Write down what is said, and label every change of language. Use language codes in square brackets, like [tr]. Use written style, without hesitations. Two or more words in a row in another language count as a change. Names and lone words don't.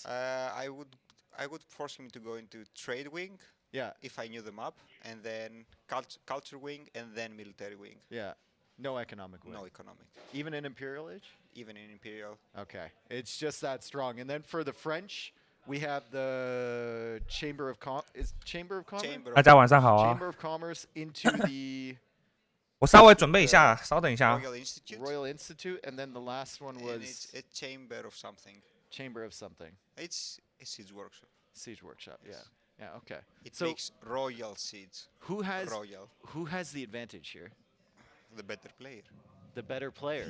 [en] I would force him to go into trade wing. Yeah. If I knew the map, and then culture wing, and then military wing. Yeah. No economic wing. No economic. Even in Imperial Age? Even in Imperial. Okay. It's just that strong. And then for the French, we have the Chamber of Commerce. [zh] 大家晚上好啊。 [en] Chamber of Commerce into the [zh] 我稍微准备一下，稍等一下啊。 [en] Royal Institute, and then the last one was it's a chamber of something. Chamber of something. It's a siege workshop. Siege workship. Yes. Yeah. Okay. It So makes royal siege. who has the advantage here? The better player. The better player.